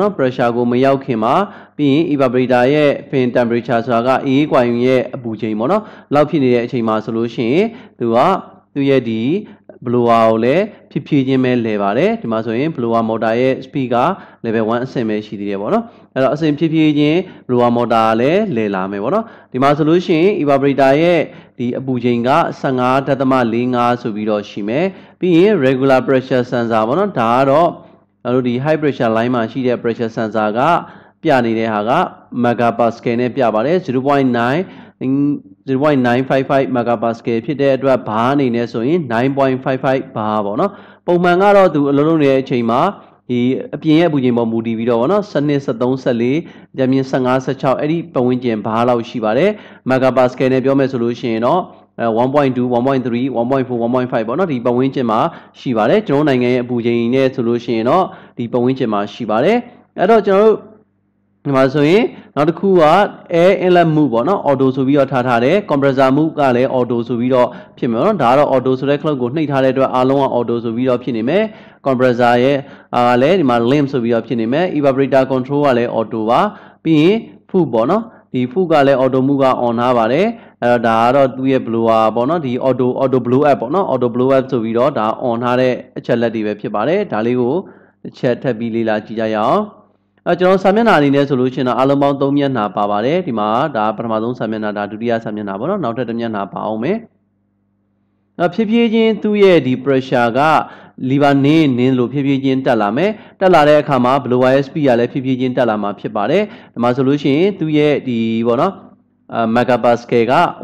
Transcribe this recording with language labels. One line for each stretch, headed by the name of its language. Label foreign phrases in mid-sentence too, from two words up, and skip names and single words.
Burmese: နော် pressure ကိုမရောက်ခင်မှာပြီးရင် evaporator ရဲ့
English: fin temperature
Burmese: ဆိုတာကအေးကွိုင်ရဲ့အပူချိန်ပေါ့နော်လောက်ဖြစ်နေတဲ့အချိန်မှာဆိုလို့ရှိရင်သူရဲ့ဒီ blower ကိုလည်းဖြည်းဖြည်းချင်းပဲလဲပါတယ်ဒီမှာဆိုရင်
English: blower motor
Burmese: ရဲ့ speed က level 1အဆင့်ပဲရှိသေးတယ်ပေါ့နော်အဲ့တော့အဆင့်ဖြည်းဖြည်းချင်း
English: blower motor
Burmese: ကလည်းလဲလာမယ်ပေါ့နော်ဒီမှာဆိုလို့ရှိရင် evaporator ရဲ့ဒီအပူချိန်က 15.45 ဆိုပြီးတော့ရှိမယ်ပြီးရင်
English: regular pressure sensor
Burmese: ပေါ့နော်ဒါကတော့တို့ဒီ
English: high pressure line
Burmese: မှာရှိတဲ့
English: pressure sensor
Burmese: ကပြနေတဲ့ဟာက megapascal နဲ့ပြပါတယ် 0.955 megapascal ဖြစ်တဲ့အတွက်ဘာအနေနဲ့ဆိုရင် 9.55 ဘာပေါ့နော်ပုံမှန်ကတော့သူအလုံးလုံးနေတဲ့အချိန်မှာဒီအပြင်ရဲ့အပူချိန်ပေါ်မူတည်ပြီးတော့ဗောနော်12 13 14ကြမ်းမြင့်15 16အဲ့ဒီပတ်ဝန်းကျင်ဘာ လောက်ရှိပါတယ် megapascal နဲ့ပြောမယ်ဆိုလို့ရှိရင်တော့1.2 1.3 1.4 1.5ပေါ့နော်ဒီပတ်ဝန်းကျင်မှာရှိပါတယ်ကျွန်တော်နိုင်ငံရဲ့အပူချိန်နဲ့ဆိုလို့ရှိရင်တော့ဒီပတ်ဝန်းကျင်မှာရှိပါတယ်အဲ့တော့ကျွန်တော်တို့ဒီမှာဆိုရင်နောက်တစ်ခုက
English: air inlet move
Burmese: ပေါ့နော် auto ဆိုပြီးတော့ထားတယ် compressor move ကလည်း auto ဆိုပြီးတော့ဖြစ်မယ်နော်ဒါကတော့ auto ဆိုတဲ့ clock ကိုနှိပ်ထားတဲ့အတွက်အားလုံးက auto ဆိုပြီးတော့ဖြစ်နေမယ် compressor ရဲ့လည်းဒီမှာ limp ဆိုပြီးတော့ဖြစ်နေမယ်
English: evaporator control
Burmese: ကလည်း auto ပါပြီးရင် foot ပေါ့နော်ဒီ foot ကလည်း
English: auto move
Burmese: က on ထားပါတယ်အဲ့တော့ဒါကတော့သူ့ရဲ့ blower ပေါ့နော်ဒီ
English: auto blow up
Burmese: ပေါ့နော်
English: auto blow up
Burmese: ဆိုပြီးတော့ဒါ on ထားတဲ့အချက်လက်တွေပဲဖြစ်ပါတယ်ဒါလေးကိုတစ်ချက်ထပ်ပြီးလေ့လာကြည့်ကြရအောင်ကျွန်တော်စာမျက်နှာအနေနဲ့ဆိုလို့ရှိရင်တော့အလုံးပေါင်း3မျက်နှာပါပါတယ်ဒီမှာဒါပထမဆုံးစာမျက်နှာဒါဒုတိယစာမျက်နှာပေါ့နော်နောက်ထပ်တစ်မျက်နှာပါအောင်မယ်ဖြည်းဖြည်းချင်းသူ့ရဲ့ဒီ pressure က lever နင်းလို့ဖြည်းဖြည်းချင်းတက်လာမယ်တက်လာတဲ့အခါမှာ
English: blower speed
Burmese: ကလည်းဖြည်းဖြည်းချင်းတက်လာမှာဖြစ်ပါတယ်ဒီမှာဆိုလို့ရှိရင်သူ့ရဲ့ဒီပေါ့နော်megapascal က